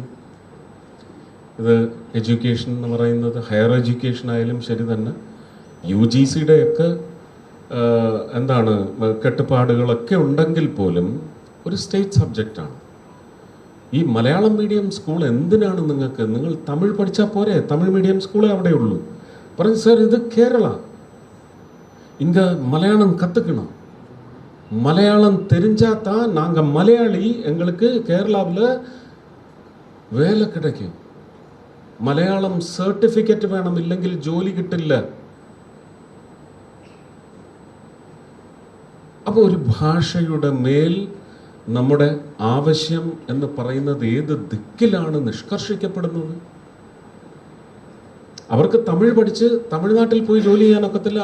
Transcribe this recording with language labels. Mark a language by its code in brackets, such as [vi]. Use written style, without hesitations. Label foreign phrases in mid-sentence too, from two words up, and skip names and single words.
[ml] ഇത് എഡ്യൂക്കേഷൻ എന്ന് പറയുന്നത് [en] higher education [ml] ആയാലും ശരി തന്നെ UGCയുടെ ഒക്കെ എന്താണ് കെട്ടുപാടുകളൊക്കെ ഉണ്ടെങ്കിൽ പോലും ഒരു [en] state subject. [ml] ഈ മലയാളം [en] medium school [ml] എന്തിനാണ് നിങ്ങൾക്ക്? നിങ്ങൾ തമിഴ് പഠിച്ചാൽ പോരെ, തമിഴ് [en] medium school [ml] അവിടെ ഉള്ളൂ. പറഞ്ഞു, സാർ ഇത് കേരള, ഇങ്ങ [ta] മലയാളം கற்றுக்கணும், மலையாளம் தெரிஞ்சாதான் நாங்கள் மலையாளி, எங்களுக்கு கேரளாவில் வேலை கிடைக்கும். [ml] மலையாளம் സർട്ടിഫിക്കറ്റ് വേണം, ഇല്ലെങ്കിൽ ജോലി കിട്ടില്ല. അപ്പോൾ ഒരു ഭാഷയുടെ മേൽ നമ്മുടെ ആവശ്യം എന്ന് പറയുന്നത് ഏത് ദിക്കിലാണ് നിഷ്കർഷിക്കപ്പെടുന്നത്? അവർക്ക് തമിഴ് പഠിച്ച് തമിഴ്നാട്ടിൽ പോയി ജോലി ചെയ്യാനൊക്കത്തില്ല.